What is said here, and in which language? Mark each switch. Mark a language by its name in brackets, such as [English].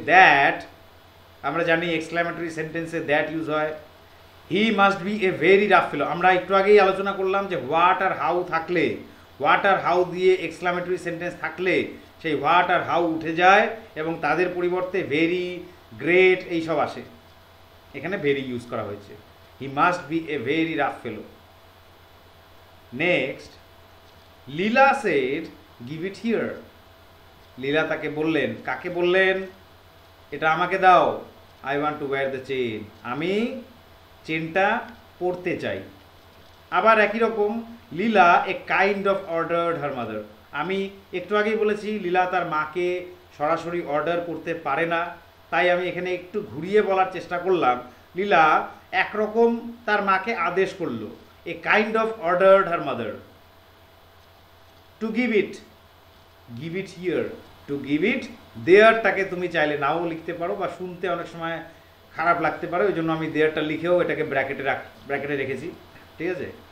[Bangla] That, আমরা জানি exclamatory সেন্টেন্সে দ্যাট ইউজ হয়। [English] he must be a very rough fellow, [Bangla] আমরা একটু আগেই আলোচনা করলাম যে হোয়াট আর হাউ থাকলে, হোয়াট আর হাউ দিয়ে এক্সক্লামেটরি সেন্টেন্স থাকলে সেই হোয়াট আর হাউ উঠে যায়, এবং তাদের পরিবর্তে ভেরি, গ্রেট এইসব আসে। এখানে ভেরি ইউজ করা হয়েছে। [English] He must be a very rough fellow. Next, Leela said, give it here. [Bangla] লীলা তাকে বললেন, কাকে বললেন? এটা আমাকে দাও। [English] I want to wear the chain. [Bangla] আমি চেনটা পরতে চাই। আবার একই রকম, [English] Leela a kind of ordered her mother. [Bangla] আমি একটু আগেই বলেছি লীলা তার মাকে সরাসরি অর্ডার করতে পারে না, তাই আমি এখানে একটু ঘুরিয়ে বলার চেষ্টা করলাম। লীলা একরকম তার মাকে আদেশ করলো, [English] a kind of ordered her mother to give it [Bangla] here, to give it দেয়ারটাকে তুমি চাইলে নাও লিখতে পারো, বা শুনতে অনেক সময় খারাপ লাগতে পারে, ওই জন্য আমি দেয়ারটা লিখেও এটাকে ব্র্যাকেটে রেখেছি, ঠিক আছে?